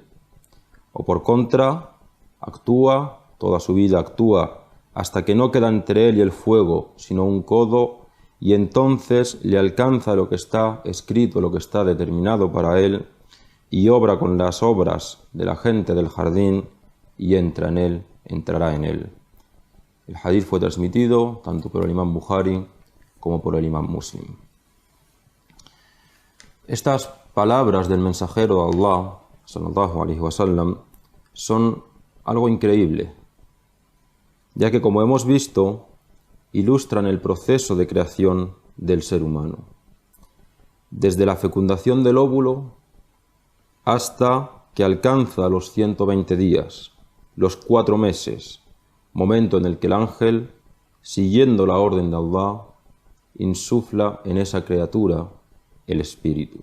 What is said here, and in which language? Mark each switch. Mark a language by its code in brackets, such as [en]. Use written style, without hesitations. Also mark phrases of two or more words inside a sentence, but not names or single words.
[es] O por contra, actúa, toda su vida actúa, hasta que no queda entre él y el fuego sino un codo, y entonces le alcanza lo que está escrito, lo que está determinado para él, y obra con las obras de la gente del jardín, y entra en él, entrará en él. El hadith fue transmitido tanto por el Imam Bukhari como por el Imam Muslim. Estas palabras del mensajero de Allah, [ar] صلى الله عليه وسلم, [es] son algo increíble, ya que, como hemos visto, ilustran el proceso de creación del ser humano, desde la fecundación del óvulo hasta que alcanza los 120 días, los 4 meses, momento en el que el ángel, siguiendo la orden de Allah, insufla en esa criatura el espíritu.